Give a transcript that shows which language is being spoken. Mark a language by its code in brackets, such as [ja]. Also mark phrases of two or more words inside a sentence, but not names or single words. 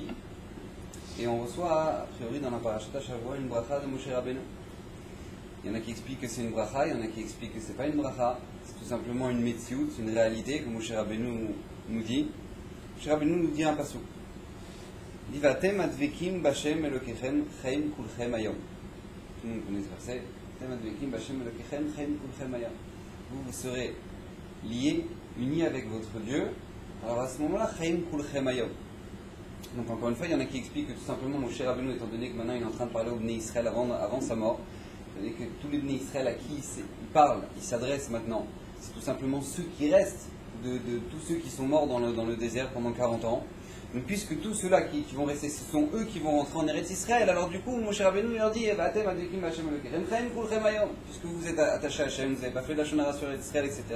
[fr] Et on reçoit, a priori, dans la [he] פרשת שבוע, [fr] une bracha de Moshe Rabbeinu. Il y en a qui expliquent que c'est une bracha, il y en a qui expliquent que c'est pas une bracha. C'est tout simplement une metsiout, une réalité que Moshe Rabbeinu nous dit. Moshe Rabbeinu nous dit un pasuk. Il dit [he] ואתם הדבקים בה' אלקיכם חיים כלכם היום. [fr] Tout le monde connaît ce verset. [he] ואתם הדבקים בה' אלקיכם חיים כלכם היום. [fr] Vous serez liés, unis avec votre Dieu. Alors à ce moment-là, [he] חיים כלכם היום. [fr] Donc encore une fois, il y en a qui expliquent que tout simplement Moshe Rabbeinu, étant donné que maintenant il est en train de parler aux Bnei Israël avant sa mort, c'est-à-dire que tous les Bnei Israël à qui il parle, il s'adresse maintenant, c'est tout simplement ceux qui restent de tous ceux qui sont morts dans le désert pendant 40 ans. Donc puisque tous ceux-là qui vont rester, ce sont eux qui vont rentrer en Eretz Israël, alors du coup Moshe Rabbeinu leur dit puisque vous êtes attachés à Hachem, vous n'avez pas fait la shonara sur Eretz Israël, etc.